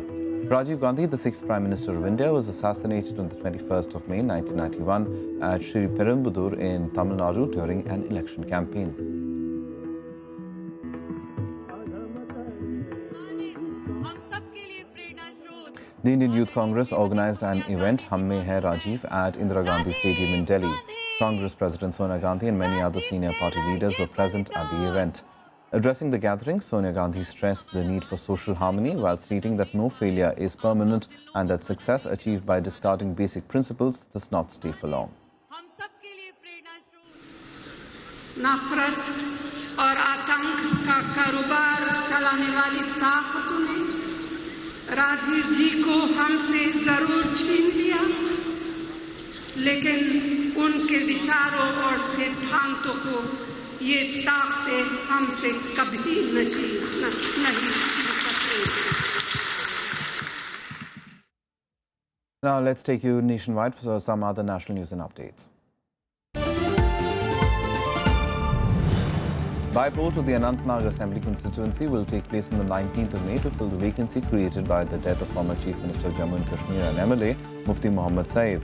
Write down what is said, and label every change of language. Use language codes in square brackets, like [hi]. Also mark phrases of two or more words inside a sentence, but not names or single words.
[en] Rajiv Gandhi, the 6th Prime Minister of India, was assassinated on the 21st of May 1991 at Sri Perumbudur in Tamil Nadu during an election campaign. The Indian Youth Congress organized an event, Hum Mein Hai Rajiv, at Indira Gandhi Stadium in Delhi. Congress President Sonia Gandhi and many other senior party leaders were present at the event. Addressing the gathering, Sonia Gandhi stressed the need for social harmony while stating that no failure is permanent and that success achieved by discarding basic principles does not stay for long. [hi] नफरत और आतंक का कारोबार चलाने वाली ताकतों ने राजीव जी को हमसे जरूर छीन लिया, लेकिन उनके विचारों और सिद्धांतों को ये ताकतें हमसे कभी नहीं छीन सकेंगी। [en] Now let's take you nationwide for some other national news and updates. By-poll to the Anantnag Assembly constituency will take place on the 19th of May to fill the vacancy created by the death of former Chief Minister of Jammu and Kashmir and MLA Mufti Mohammad Saeed.